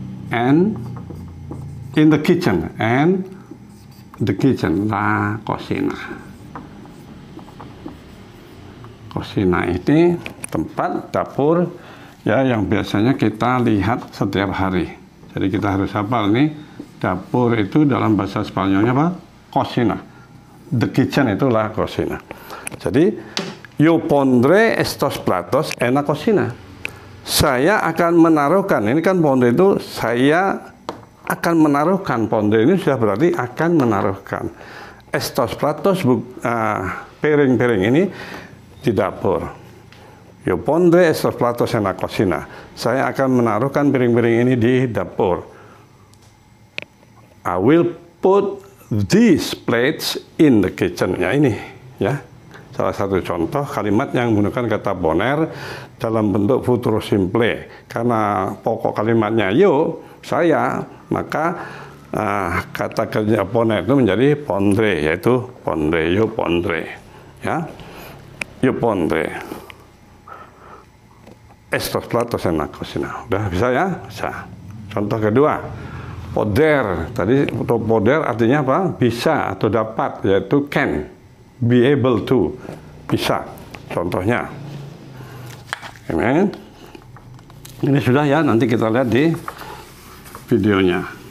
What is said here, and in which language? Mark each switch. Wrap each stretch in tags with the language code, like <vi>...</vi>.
<en>And in the kitchen, and the kitchen, la cocina. Cocina ini</en> <id>tempat dapur ya yang biasanya kita lihat setiap hari. Jadi kita harus hafal nih, dapur itu dalam bahasa Spanyolnya apa? Cocina.</id> <en>The kitchen</en> <id>itulah cocina.</id> <es>Jadi yo pondré estos platos en la cocina.</es> <id>Saya akan menaruhkan, ini kan pondré itu saya akan menaruhkan, pondré ini sudah berarti akan menaruhkan.</id> <es>Estos platos,</es> <id>piring-piring ini di dapur.</id> <es>Yo pondré estos platos en la cocina.</es> <id>Saya akan menaruhkan piring-piring ini di dapur.</id> <en>I will put these plates in the kitchen.</en> <id>Ya ini, ya. Salah satu contoh kalimat yang menggunakan kata poner dalam bentuk futuro simple. Karena pokok kalimatnya yo, saya, maka kata kerja poner itu menjadi pondre, yaitu pondre, yo pondre.</id> <es>Ya, yo pondre estos platos en la cocina.</es> <id>Udah bisa ya? Bisa. Contoh kedua, poder. Tadi untuk poder artinya apa? Bisa atau dapat, yaitu can.</id> <en>Be able to,</en> <id>bisa. Contohnya, amen. Ini sudah ya, nanti kita lihat di videonya.</id>